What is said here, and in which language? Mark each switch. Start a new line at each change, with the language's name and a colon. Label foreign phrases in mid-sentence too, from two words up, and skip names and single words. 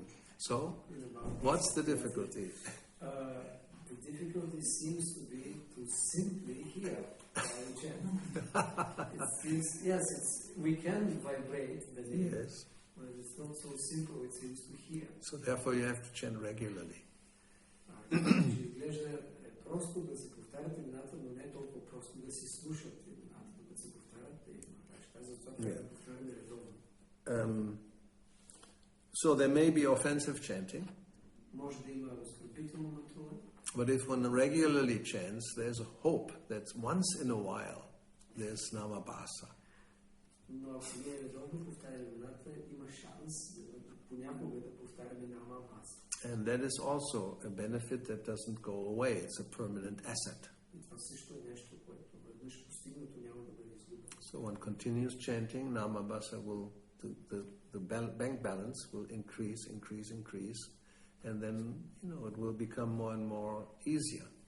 English: So, what's the difficulty? The difficulty seems to be to simply hear. We can vibrate the name, yes, but it's not so simple. It seems to hear. So therefore, you have to chant regularly.
Bulgarian: Просто да се повтарят имената, но не толкова просто да си слушат имената, да се повтарят затова повтаряме редовно.
English: So there may be offensive chanting.
Bulgarian: Може да има оскърбително мътуване.
English: But if one regularly chants, there's a hope that once in a while there's namabhasa.
Bulgarian: Но ако ние редовно повтаряме имената, има шанс понякога да повтаряме намабхаса.
English: And that is also a benefit that doesn't go away. It's a permanent asset. So one continues chanting, namabhasa will, the bank balance will increase, and then, it will become more and more easier.